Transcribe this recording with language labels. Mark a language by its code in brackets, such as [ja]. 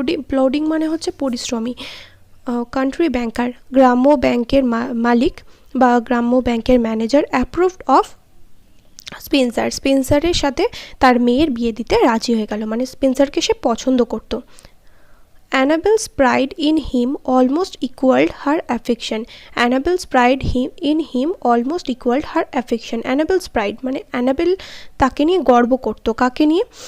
[bn] প্লোডিং মানে হচ্ছে পরিশ্রমী। কান্ট্রি ব্যাংকার গ্রাম্য ব্যাংকের মালিক বা গ্রাম্য ব্যাংকের ম্যানেজার। অ্যাপ্রুভড অফ স্পেন্সারের সাথে তার মেয়ের বিয়ে দিতে রাজি হয়ে গেল, মানে স্পেন্সারকে সে পছন্দ করতো। [en] Annabel's pride in him almost equaled her affection. Annabel's pride in him almost equaled her affection. Annabel's pride [bn] মানে অ্যানাবেল তাকে নিয়ে গর্ব করতো। কাকে নিয়ে?